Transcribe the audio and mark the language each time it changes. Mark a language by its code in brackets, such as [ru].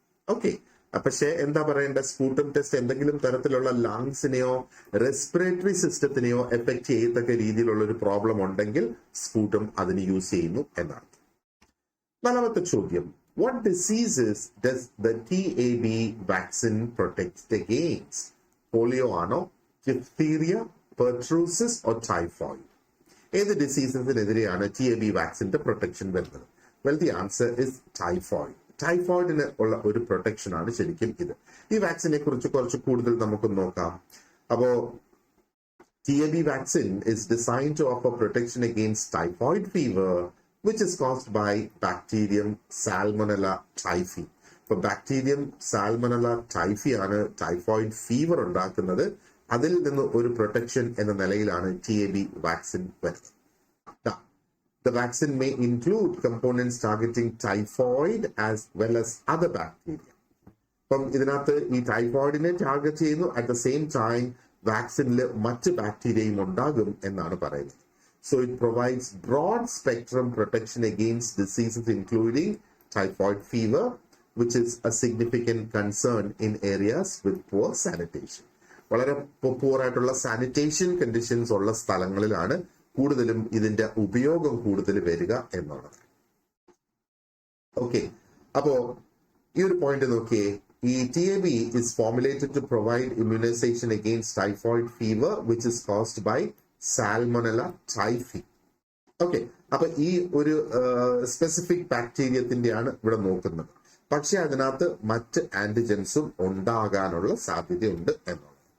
[ml] Okay, പക്ഷേ എന്താ പറയേണ്ട, സ്പൂട്ടം ടെസ്റ്റ് എന്തെങ്കിലും തരത്തിലുള്ള ലങ്സിനെയോ റെസ്പിറേറ്ററി സിസ്റ്റത്തിനെയോ എഫക്ട് ചെയ്യത്തക്ക രീതിയിലുള്ള ഒരു പ്രോബ്ലം ഉണ്ടെങ്കിൽ സ്പൂട്ടം അതിന് യൂസ് ചെയ്യുന്നു എന്നാണ്. 4ാമത്തെ ചോദ്യം, [en] what diseases does the TAB vaccine protect against? [ml] Polio ആണോ, [en] diphtheria, pertussis or typhoid? [ml] ഏത് ഡിസീസസിനെതിരെയാണ് TAB വാക്സിന്റെ പ്രൊട്ടക്ഷൻ വരുന്നത്? [en] Well, the answer is typhoid. [ml] ടൈഫോയിഡിന് ഉള്ള ഒരു പ്രൊട്ടക്ഷൻ ആണ് ശരിക്കും ഇത്. ഈ വാക്സിനെ കുറിച്ച് കുറച്ച് കൂടുതൽ നമുക്ക് നോക്കാം. [en] അപ്പോ TAB vaccine is designed to offer protection against typhoid fever, which is caused by bacterium Salmonella typhi. [ml] ഇപ്പൊ ബാക്ടീരിയം സാൽമണല ടൈഫി ആണ് ടൈഫോയിഡ് ഫീവർ ഉണ്ടാക്കുന്നത്. അതിൽ നിന്ന് ഒരു പ്രൊട്ടക്ഷൻ എന്ന നിലയിലാണ് TAB വാക്സിൻ വരുന്നത്. [en] The vaccine may include components targeting typhoid as well as other bacteria. [ml] അപ്പം ഇതിനകത്ത് ഈ ടൈഫോയിഡിനെ ടാർഗറ്റ് ചെയ്യുന്നു, [en] at the same time [ml] വാക്സിനിൽ മറ്റ് ബാക്ടീരിയയും ഉണ്ടാകും എന്നാണ് പറയുന്നത്. [en] So it provides broad spectrum protection against diseases including typhoid fever, which is a significant concern in areas with poor sanitation. [ml] വളരെ പൂർ ആയിട്ടുള്ള സാനിറ്റേഷൻ കണ്ടീഷൻസ് ഉള്ള സ്ഥലങ്ങളിലാണ് കൂടുതലും ഇതിന്റെ ഉപയോഗം കൂടുതൽ വരിക എന്നുള്ളത്. ഓക്കെ, അപ്പോ ഈ ഒരു പോയിന്റ് നോക്കിയേ. [en] ഈ TAB is formulated to provide immunization against typhoid fever which is caused by Salmonella typhi. [ml] Okay, അപ്പൊ ഈ ഒരു സ്പെസിഫിക് ബാക്ടീരിയത്തിന്റെയാണ് ഇവിടെ നോക്കുന്നത്. പക്ഷെ അതിനകത്ത് മറ്റ് ആന്റിജൻസും ഉണ്ടാകാനുള്ള സാധ്യതയുണ്ട് എന്നുള്ളത്.